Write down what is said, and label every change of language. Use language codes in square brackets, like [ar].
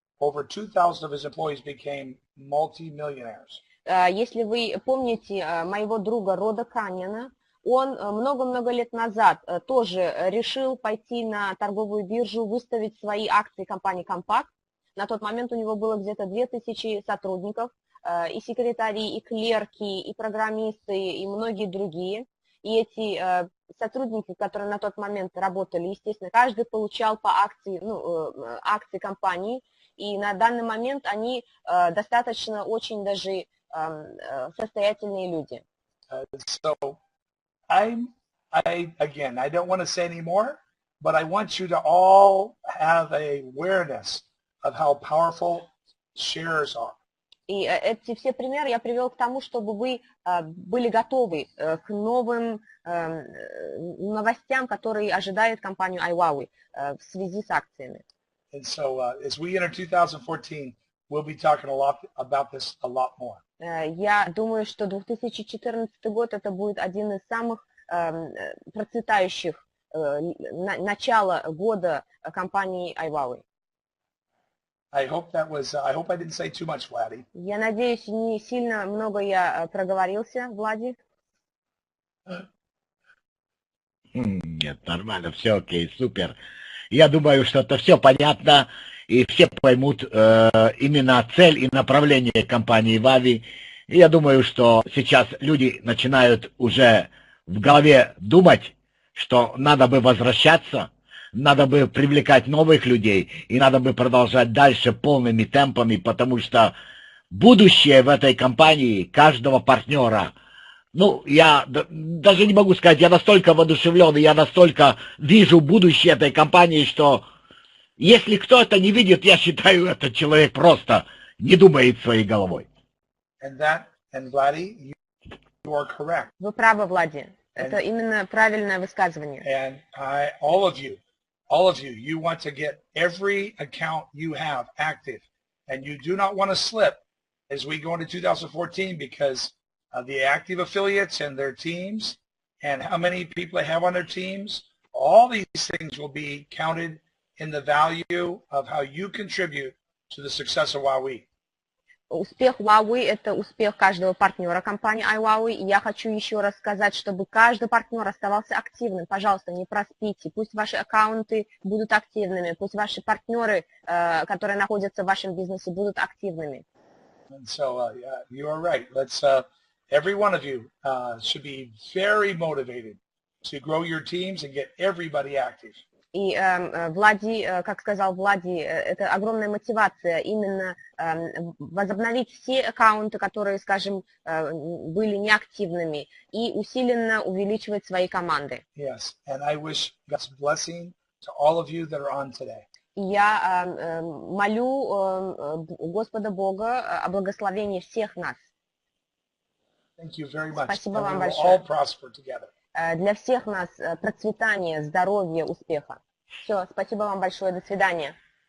[en] Over 2,000 of his employees became multi-millionaires. [ru] Если вы помните моего друга Рода Каньона, он много-много лет назад тоже решил пойти на торговую биржу, выставить свои акции компании Compact. На тот момент у него было где-то 2000 сотрудников, и секретари, и клерки, и программисты, и многие другие. И эти сотрудники, которые на тот момент работали, естественно, каждый получал по акции, акции компании. И на данный момент они достаточно очень даже состоятельные люди. [en] So again, I don't want to say any more, but I want you to all have a awareness of how powerful shares are. [ru] И эти все примеры я привел к тому, чтобы вы были готовы к новым новостям, которые ожидает компанию iWowWe в связи с акциями. [en] And so as we enter 2014, we'll be talking a lot about this a lot more. [ru] Я думаю, что 2014 год это будет один из самых процветающих начала года компании iWowWe. [en] I hope I didn't say too much, Vladdy. [ru] Я надеюсь, не сильно много я проговорился, Влади. Нет, нормально, все окей, супер. Я думаю, что это все понятно, и все поймут именно цель и направление компании iWowWe. И я думаю, что сейчас люди начинают уже в голове думать, что надо бы возвращаться, надо бы привлекать новых людей, и надо бы продолжать дальше полными темпами, потому что будущее в этой компании каждого партнера, я даже не могу сказать, я настолько воодушевлен, и я настолько вижу будущее этой компании, что если кто это не видит, я считаю, этот человек просто не думает своей головой. [en] And Vladdy, you are correct. [ru] Вы правы, Влади. Это именно правильное высказывание. [en] And all of you, you want to get every account you have active, and you do not want to slip as we go into 2014 because of the active affiliates and their teams and how many people they have on their teams. All these things will be counted in the value of how you contribute to the success of iWowWe. [ru] Успех iWowWe – это успех каждого партнера компании iWowWe. И я хочу еще раз сказать, чтобы каждый партнер оставался активным. Пожалуйста, не проспите. Пусть ваши аккаунты будут активными. Пусть ваши партнеры, которые находятся в вашем бизнесе, будут активными. [en] And so yeah, you are right. Let's every one of you should be very motivated to grow your teams and get everybody active. [ru] И Влади, как сказал Влади, это огромная мотивация именно возобновить все аккаунты, которые, скажем, были неактивными, и усиленно увеличивать свои команды. [en] Yes, and I wish God's blessing to all of you that are on today. [ru] И я молю Господа Бога о благословении всех нас. [en] Thank you very much. [ru] Спасибо [en] And [ru] вам [en] we will [ru] большое. [en] all prosper together. [ru] Для всех нас процветания, здоровья, успеха. Все, спасибо вам большое, до свидания.